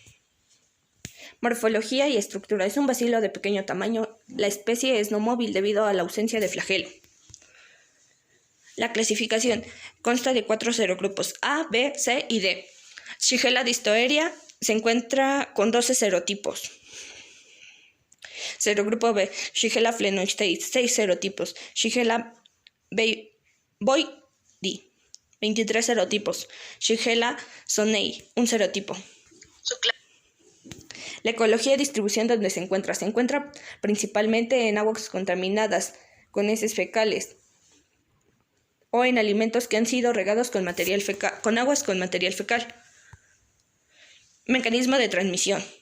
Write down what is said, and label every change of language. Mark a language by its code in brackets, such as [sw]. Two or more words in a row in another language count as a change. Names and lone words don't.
[es] Morfología y estructura. Es un bacilo de pequeño tamaño. La especie es no móvil debido a la ausencia de flagelo. La clasificación consta de 4 serogrupos A, B, C y D. Shigella distoerea se encuentra con 12 serotipos. Serogrupo B, Shigella phlenoides, 6 serotipos. Shigella boydii, 23 serotipos. Shigella sonnei, 1 serotipo. La ecología y distribución donde se encuentra principalmente en aguas contaminadas con heces fecales o en alimentos que han sido regados con aguas con material fecal. Mecanismo de transmisión.